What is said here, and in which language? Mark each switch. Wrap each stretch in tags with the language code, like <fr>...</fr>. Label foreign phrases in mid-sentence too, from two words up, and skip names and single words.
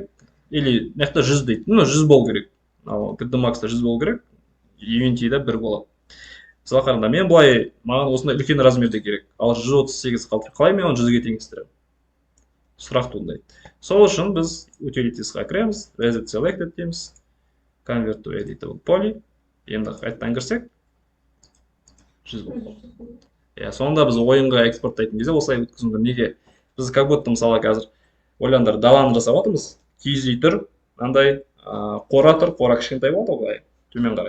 <kk>Или мықты 100 дейді. 100 болу керек. Ал 3D Max'та 100 болу керек. Unity'да 1 болады. Мысалы қараңдар, мен бұлай маған осындай үлкен размерде керек. Ал 138 қалды. Қалай мен оны 100-ге теңестіремін? Сұрақ туындайды. Сол үшін біз utilities'ға кіреміз,</kk> <en>reset selected дейміз, convert to editable poly.</en> <kk>Енді қайтадан кірсек 100 болады. Сонда біз ойынға экспорттайтын кезде осылай өткізуіміз. Неге? Біз</kk> <ru>как будто</ru> <kk>мысалы қазір ойлаңдар, даланы жасап отырмыз. Киіз үй тұр, мынандай қора тұр, қора кішкентай болады ғой, төмен қарай.</kk>